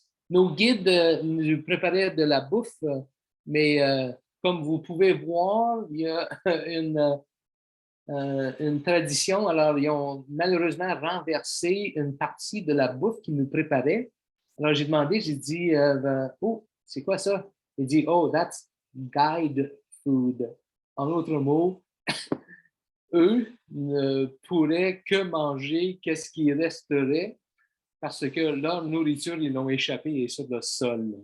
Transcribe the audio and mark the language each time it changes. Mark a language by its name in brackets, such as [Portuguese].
[French] Nos guides nous préparaient de la bouffe, mais comme vous pouvez voir, il y a une tradition. Alors, ils ont malheureusement renversé une partie de la bouffe qu'ils nous préparaient. Alors, j'ai demandé, j'ai dit, oh, c'est quoi ça? Il dit, [English] oh, that's guide food. [French] En d'autres mots, eux ne pourraient que manger qu'est-ce qui resterait parce que leur nourriture, ils l'ont échappé sur le sol.